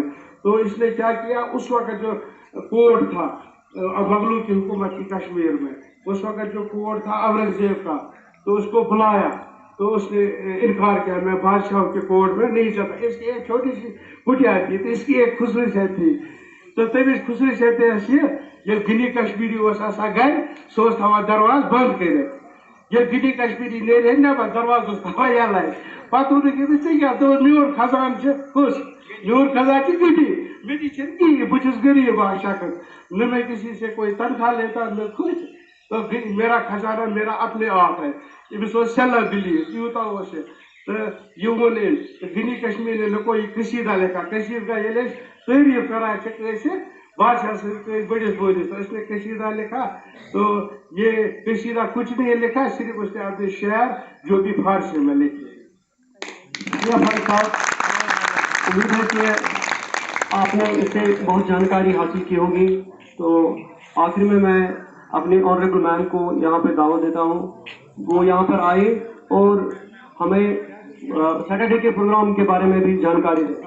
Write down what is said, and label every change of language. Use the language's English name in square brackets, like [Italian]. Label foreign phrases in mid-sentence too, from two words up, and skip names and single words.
[Urdu] تو اس نے کیا کیا, اس وقت جو کوڈ تھا مغلوں کی حکومت کی کشمیر میں, اس وقت جو کوڈ تھا اورنگزیب کا, تو اس کو بلایا. تو اس نے انکار کیا, میں بادشاہوں کے کوڈ میں نہیں چلتا. اس کی ایک چھوٹی سی کٹیا تھی, تو اس کی ایک خصوصیت تھی. [Kashmiri] تو تمس خصوصیت یہ غنی کشمیری آسان گھر, سہ تھوان درواز بند کر. یہ گنی کشمیری نیرے نبر دروازس تھاوان یلے پتہ ووٚنُکھ أمِس ژےٚ کیٛاہ دوٚپُن میون خزان چھُ کُس میون خزان چھُ گنی گنی چھنہٕ کِہیٖنۍ بہٕ چھُس غریٖب اکھ شخص [Urdu] نہ میں کسی سے کوئی تنخواہ لیتا نہ کچھ تو میرا خزانہ میرا اپنے آپ ہے [Kashmiri] أمِس اوس [English] self belief [Kashmiri] یوٗتاہ اوس یہِ تہٕ یہِ ووٚن أمۍ گنی کشمیٖر [Urdu] نے کوئی قصیدہ لکھا [Kashmiri] قصیدہ ییٚلہِ أسۍ تعریٖف کران چھِ کٲنٛسہِ بادشاہ سٕنٛدۍ کٲنٛسہِ بٔڑِس بٲرِس [Urdu] تو اس نے قصیدہ لکھا تو یہ قصیدہ کچھ نہیں لکھا صرف اس نے اپنے شعر جو بھی فارسی میں لکھے فاروق صاحب امید ہے کہ آپ نے اس سے بہت جانکاری حاصل کی ہوگی تو آخر میں اپنے [English] honourable man [Urdu] کو یہاں پہ دعوت دیتا ہوں وہ یہاں پر آئے اور ہمیں سیٹرڈے کے پروگرام کے بارے میں بھی جانکاری دیں